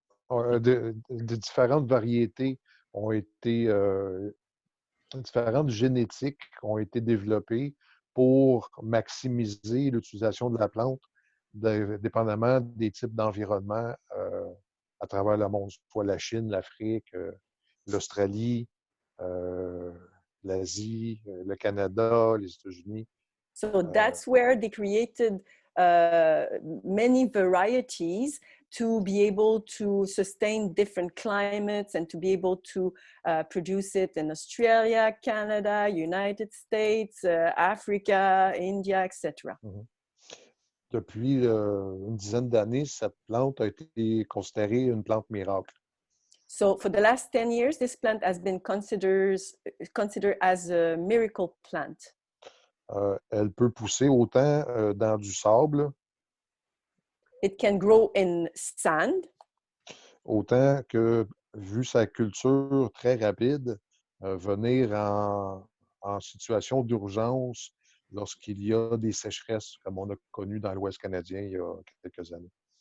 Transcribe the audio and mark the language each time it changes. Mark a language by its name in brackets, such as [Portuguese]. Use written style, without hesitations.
[French] De différentes variétés ont été, différentes génétiques ont été développées pour maximiser l'utilisation de la plante, dépendamment des types d'environnements à travers le monde, soit la Chine, l'Afrique, l'Australie, l'Asie, le Canada, les États-Unis. [English] So that's where they created many varieties to be able to sustain different climates and to be able to produce it in Australia, Canada, United States, Africa, India, etc. [French] Depuis une dizaine d'années, cette plante a été considérée une plante miracle. [English] So for the last 10 years, this plant has been considered as a miracle plant. [French] Elle peut pousser autant dans du sable, [English] It can grow in sand, [French] autant que, vu sa culture très rapide, venir en situation d'urgence lorsqu'il y a des sécheresses, comme on a connu dans l'Ouest canadien il y a quelques années.